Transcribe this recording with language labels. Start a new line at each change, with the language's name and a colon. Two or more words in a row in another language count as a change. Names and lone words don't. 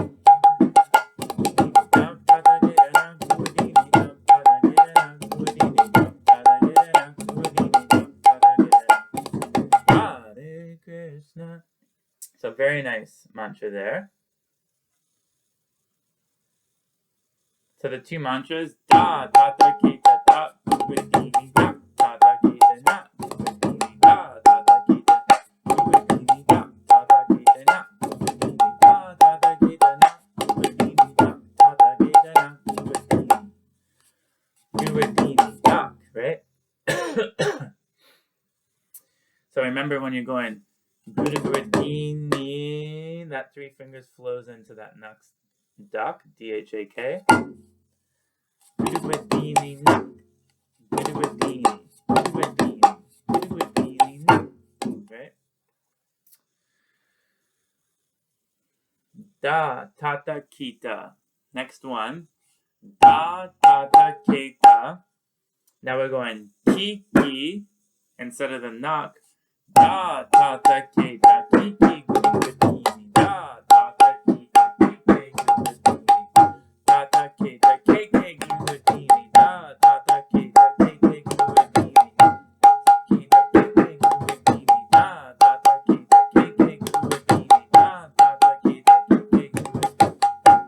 Sanskrit: Hare Krishna.
English: So very nice mantra there. So the two mantras, Dha Tata, keta, ta, Gurugur dhini, Dha Tata, kete, na, Gurugur dhini, Dha Tata, kete, Gurugur dhini, Dha Tata, kete, na, Gurugur dhini, Dha Tata, kete, na, Gurugur dhini, Dha Tata, kete, na, Gurugur dhini. Gurugur dhini, Dhak, right? So remember when you're going Gurugur dhini, that three fingers flows into that next Dhak, Dhak. Gurugur dhini, na, Gurugur dhini, Gurugur dhini, Gurugur dhini, na, right? Dha Tata, keta. Next one, Dha Tata, keta. Now we're going keke instead of the knock. Dha Tata, keta, keke, Gurugur dhini, Dha Tata, keta, keke, Gurugur dhini, Tata, keta, keke, Gurugur dhini, Dha Tata, keta, keke, Gurugur dhini, keta, keke, Gurugur dhini, Dha Tata, keta, keke, Gurugur dhini, Dha Tata, keta, keke, Gurugur dhini.